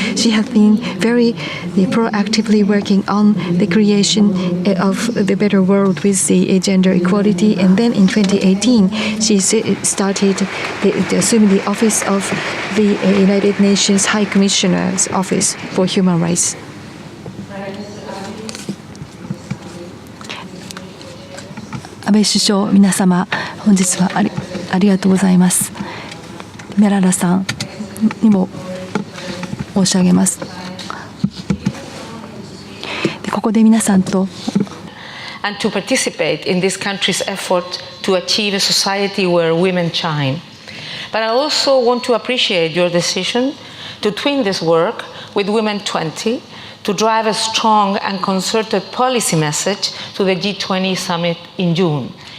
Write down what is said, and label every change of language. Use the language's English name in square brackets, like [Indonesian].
[English] She has been very proactively working on the creation of the better world with the gender equality. And then in 2018, she started assuming the office of the United Nations High Commissioner's Office for Human Rights. [Japanese] 安倍首相、皆様、本日はありがとうございます。メララさんにも申し上げます。ここで皆さんと [English] and to participate in this country's effort to achieve a society where women shine. But I also want to appreciate your decision to twin this work with W20 to drive a strong and concerted policy message to the G20 summit in June.